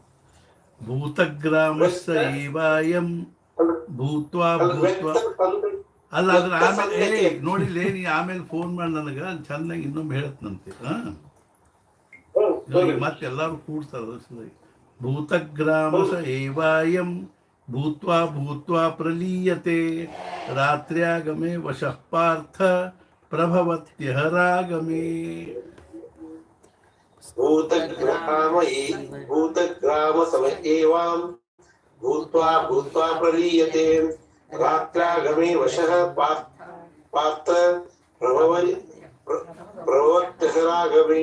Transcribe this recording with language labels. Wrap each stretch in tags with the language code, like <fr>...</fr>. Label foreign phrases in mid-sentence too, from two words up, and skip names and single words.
<sa>ಭೂತಗ್ರಾಮಸ್ಸ ಏವಾಯಂ ಭೂತ್ವಾ ಭೂತ್ವಾ</sa> <kn>ಅಲ್ಲ ಅದ್ರ ಆಮೇಲೆ ನೋಡಿಲ್ಲ ನೀ ಆಮೇಲೆ ಫೋನ್ ಮಾಡಿ ನನಗೆ ಚೆನ್ನಾಗಿ ಇನ್ನೊಮ್ಮೆ ಹೇಳತ್ನಂತೆ. ಮತ್ತೆ ಎಲ್ಲಾರು ಕೂಡ್ತಾರ.</kn> <sa>ಭೂತಗ್ರಾಮಸ ಏವಾಯಂ ಭೂತ್ವಾ ಭೂತ್ವಾ ಪ್ರಲೀಯತೆ ರಾತ್ರ್ಯಾಗಮೆ ವಶಃ ಪಾರ್ಥ ಪ್ರಭವತ್ಯಹರಾಗಮೇ. ಭೂತಗ್ರಾಮ ಸಮಯ ಏವಾಂ ಭೂತ್ವಾ ಭೂತ್ವಾ ಪ್ರಲೀಯತೆ ರಾತ್ರ್ಯಾಗಮೇ ವಶಃ ಪಾರ್ಥ ಪ್ರಭವತ್ಯಹರಾಗಮೇ.</sa>